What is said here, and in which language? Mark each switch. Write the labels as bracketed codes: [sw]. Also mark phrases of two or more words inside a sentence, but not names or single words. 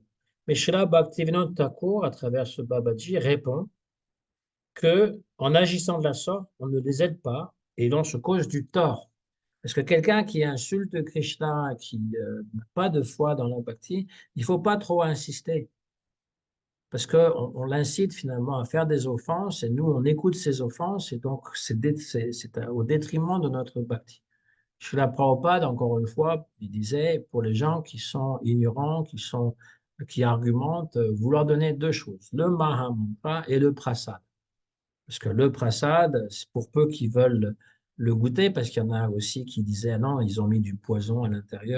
[fr] Mais Srila Bhaktivinoda Thakur, à travers ce Babaji, répond que en agissant de la sorte, on ne les aide pas et l'on se cause du tort. Parce que quelqu'un qui insulte Krishna, qui n'a pas de foi dans la bhakti, il ne faut pas trop insister. Parce qu'on l'incite finalement à faire des offenses et nous, on écoute ces offenses et donc c'est au détriment de notre bhakti. Srila Prabhupada, encore une fois, il disait, pour les gens qui sont ignorants, qui sont qui argumentent vouloir donner deux choses, le Mahamantra et le Prasad. Parce que le prasad, c'est pour peu qui veulent le goûter, parce qu'il y en a aussi qui disaient ah non, ils ont mis du poison à l'intérieur.